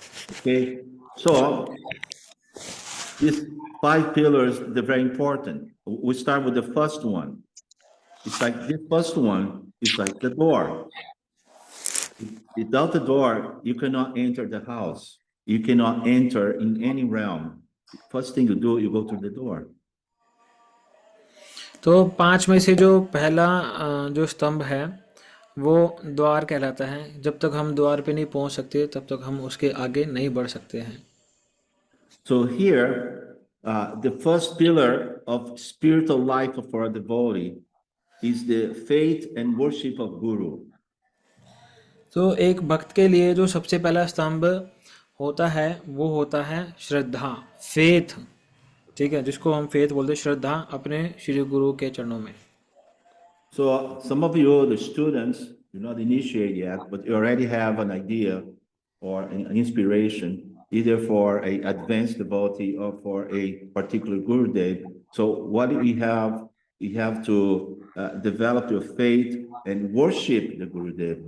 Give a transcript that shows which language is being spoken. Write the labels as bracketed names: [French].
[English] Okay, so these 5 pillars, they're very important. We start with the first one. It's like this first one is like the door. Without the door, you cannot enter the house. You cannot enter in any realm. First thing you do, you go through the door. [Hindi] तो 5 में से जो पहला जो स्तंभ है वो द्वार कहलाता है। जब तक हम द्वार पे नहीं पहुंच सकते तब तक हम उसके आगे नहीं बढ़ सकते हैं। [English] So here, the first pillar of spiritual life for a devotee is the faith and worship of Guru. [Hindi] तो एक भक्त के लिए जो सबसे पहला स्तंभ होता है वो होता है श्रद्धा, फेथ। ठीक है, जिसको हम फेथ बोलते हैं, श्रद्धा अपने श्री गुरु के चरणों में। [English] So some of you, the students, you're not initiated yet, but you already have an idea or an inspiration, either for a advanced devotee or for a particular Gurudev. So what we have to develop your faith and worship the Gurudev.